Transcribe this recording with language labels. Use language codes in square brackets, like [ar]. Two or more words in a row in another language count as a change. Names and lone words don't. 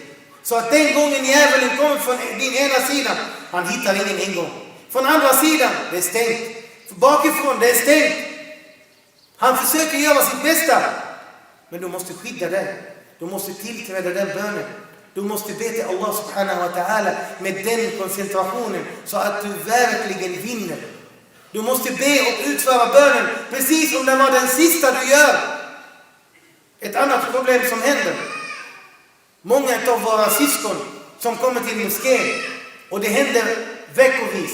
[sv] Så att den gången djävulen kommer från din ena sidan, han hittar ingen ingång. Från andra sidan, det är stängt. Bakifrån, det är stängt. Han försöker göra sitt bästa. Men du måste skydda dig. Du måste tillträda den bönen. Du måste be till [ar] الله سبحانه وتعالى [sv] med den koncentrationen så att du verkligen vinner. Du måste be och utföra bönen precis som det var den sista du gör. Ett annat problem som händer. Många av våra syskon som kommer till moskén, och det händer veckovis.